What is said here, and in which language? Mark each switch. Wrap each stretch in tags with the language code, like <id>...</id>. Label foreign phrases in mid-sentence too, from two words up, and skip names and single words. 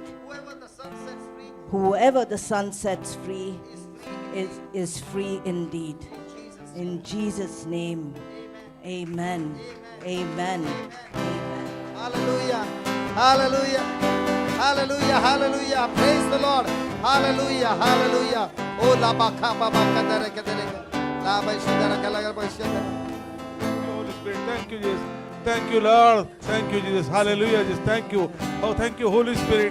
<en>Whoever the Son sets free is free indeed. In Jesus' name, amen. Amen. Amen. Hallelujah. Hallelujah. Hallelujah. Hallelujah. Praise the Lord. Hallelujah. Hallelujah. Oh, la baka baba kadere kadere. La ba shidara kalagar ba shidara. Holy Spirit, thank you, Jesus. Thank you, Lord. Thank you, Jesus. Hallelujah. Just thank you. Oh, thank you, Holy Spirit.</en>